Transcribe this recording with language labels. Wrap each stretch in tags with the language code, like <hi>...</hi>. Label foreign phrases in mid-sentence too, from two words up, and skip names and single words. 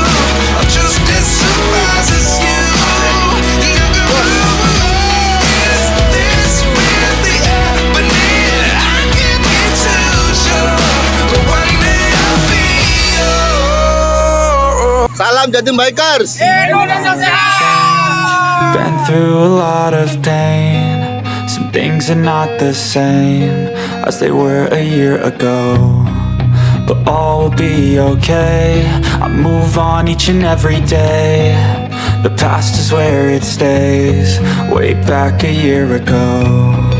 <en>I'm just as surprised as you. Is this really happening? I can't be too sure, but one day I'll be yours.</en> <id>Salam Jatim Bikers. Indonesia sehat.</id> <en>Been through a lot of pain. Some things are not the same as they were a year ago, but all will be okay. I move on each and every day. The past is where it stays, way back a year ago.</en>